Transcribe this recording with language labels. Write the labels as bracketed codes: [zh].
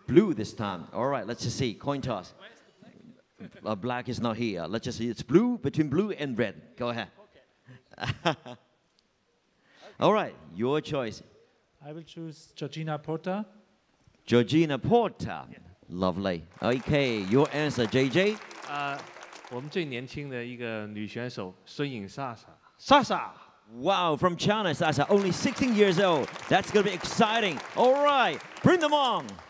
[en] Blue this time. All right, let's just see. Coin toss. Black is not here. Let's just see. It's blue, between blue and red. Go ahead. Okay. All right, your choice. I will choose Georgina Porta. Georgina Porta. Lovely. Okay, your answer, JJ? [zh] 我们最年轻的一个女选手孙颖莎莎。 [en] Wow, from China, Sasa, only 16 years old. That's going to be exciting. All right, bring them on.